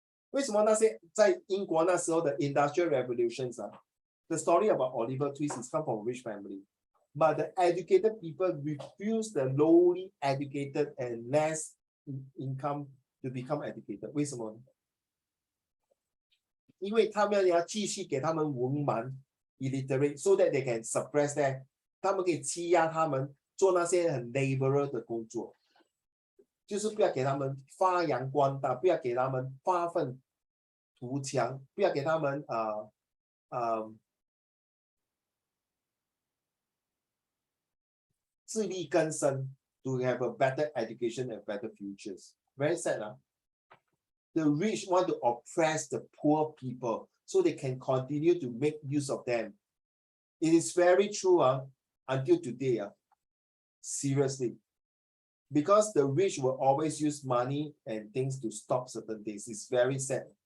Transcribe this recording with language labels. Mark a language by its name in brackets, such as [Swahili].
[English] 为什么那些在英国那时候的 Industrial Revolutions 啊 ？The story about Oliver Twist is come from a rich family, but the educated people refuse the lowly educated and less income to become educated. [Chinese] 为什么呢？因为他们要继续给他们文盲 illiterate, so that they can suppress them. 他们可以欺压他们做那些很 laborer 的工作，就是不要给他们发扬光大，不要给他们发愤图强，不要给他们自力更生 to have a better education and better futures. [English] Very sad, huh? The rich want to oppress the poor people so they can continue to make use of them. It is very true until today. Seriously. Because the rich will always use money and things to stop certain things. It's very sad.